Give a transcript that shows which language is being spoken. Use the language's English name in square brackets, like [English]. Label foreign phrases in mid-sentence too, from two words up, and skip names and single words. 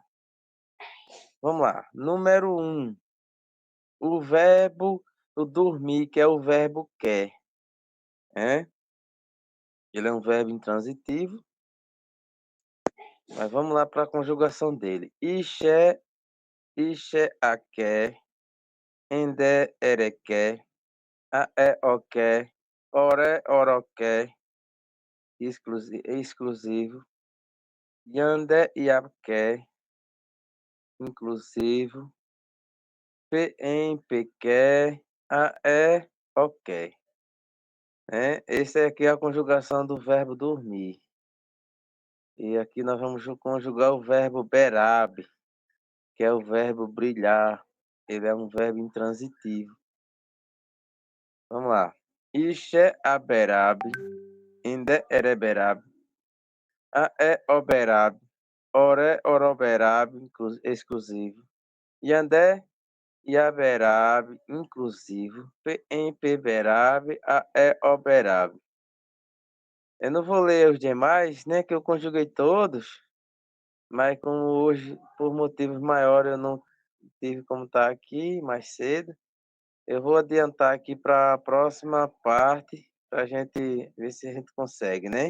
[Portuguese] Vamos lá. Número 1. O verbo do dormir, que é o verbo quer. Ele é um verbo intransitivo. Mas vamos lá para a conjugação dele. [Tupí] Ixé, ixé, aké, endé, erequé, aé, oqué, oré, oroqué, exclusivo, yandé, iaqué, inclusivo, em, pequé, aé, [Portuguese] ok. Esse aqui é a conjugação do verbo dormir. E aqui nós vamos conjugar o verbo berab, que é o verbo brilhar. Ele é um verbo intransitivo. Vamos lá. [Tupí] Ixé aberab, inde ereberab, aé oberab, oré oroberab, exclusivo, yandé iaberab, inclusivo, em peberab, aé oberab. [Portuguese] Eu não vou ler os demais, né, que eu conjuguei todos, mas como hoje, por motivos maiores, eu não tive como estar aqui mais cedo, eu vou adiantar aqui para a próxima parte, para a gente ver se a gente consegue, né?